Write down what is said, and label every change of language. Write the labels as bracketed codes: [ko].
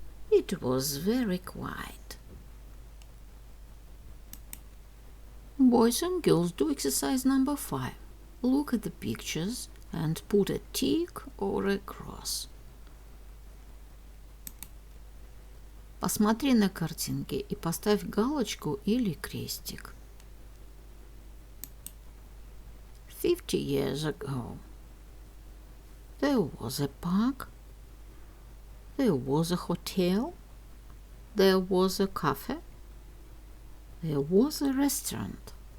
[en] It was very quiet. Boys and girls, do exercise number 5. Look at the pictures and put a tick or a cross. [ru] Посмотри на картинки и поставь галочку или крестик. [en] 50 years ago, there was a park, there was a hotel, there was a cafe, there was a restaurant.